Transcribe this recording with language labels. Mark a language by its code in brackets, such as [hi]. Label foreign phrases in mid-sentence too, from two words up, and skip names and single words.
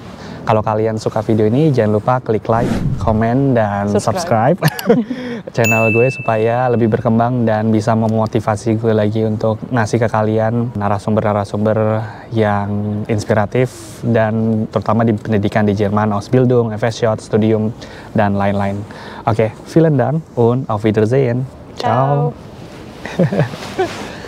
[id] Kalau kalian suka video ini, jangan lupa klik like, komen, dan subscribe channel gue supaya lebih berkembang dan bisa memotivasi gue lagi untuk ngasih ke kalian narasumber-narasumber yang inspiratif dan terutama di pendidikan di Jerman, [de] Ausbildung, FSJ, Studium, [id] dan lain-lain. Oke, [de] vielen Dank und auf Wiedersehen. Ciao.